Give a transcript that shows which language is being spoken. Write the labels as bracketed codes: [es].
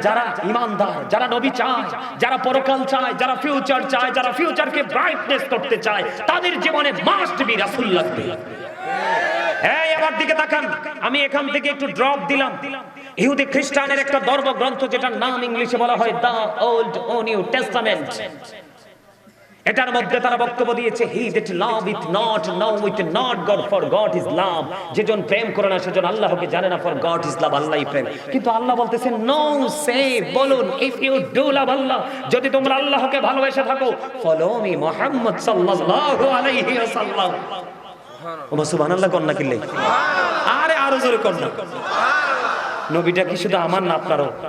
[bn] যারা ঈমানদার, যারা নবী চায়, যারা পরকাল চায়, যারা ফিউচার চায়, যারা ফিউচারকে ব্রাইটনেস করতে চায়, তাদের জীবনে [en] must be [bn] রাসূল লাগবে। এই আমার দিকে তাকান, আমি এখান থেকে একটু ড্রপ দিলাম। ইহুদি খ্রিস্টানের একটা ধর্মগ্রন্থ যেটার নাম ইংলিশে বলা হয় দা ওল্ড ও নিউ টেস্টামেন্ট। এটার মধ্যে তারা বক্তব্য দিয়েছে, [en] He that loveth not knoweth not God, for God is love। [bn] যেজন প্রেম করে না সেজন আল্লাহকে জানে না, [en] for God is love, [bn] আল্লাহই প্রেম। কিন্তু আল্লাহ বলতেছেন নো, সে বলুন, [en] if you do love Allah, [bn] যদি তোমরা আল্লাহকে ভালোবেসে থাকো, [en] follow me [bn] মুহাম্মদ সাল্লাল্লাহু আলাইহি ওয়াসাল্লাম। ওমা সুবহানাল্লাহ কন্না কিল্লে, আরে আরো জোরে কন্না। নবীটা কি শুধু আমার না আপনারও?